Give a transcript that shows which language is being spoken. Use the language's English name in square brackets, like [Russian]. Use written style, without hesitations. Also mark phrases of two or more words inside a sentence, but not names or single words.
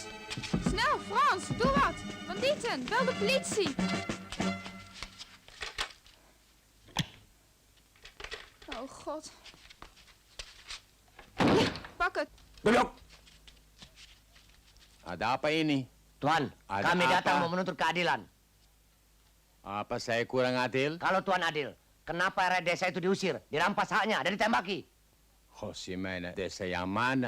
[Dutch] Snel, Frans, doe wat! Bandieten, bel de politie! Oh god. Pak het. [Indonesian] Duduk. Ada apa ini? Tuan, Ada kami datang apa? mau menuntut keadilan. Apa saya kurang adil? Kalau Tuan adil, kenapa rakyat desa itu diusir, dirampas haknya, dan ditembaki? Oh, si mana? Desa yang mana?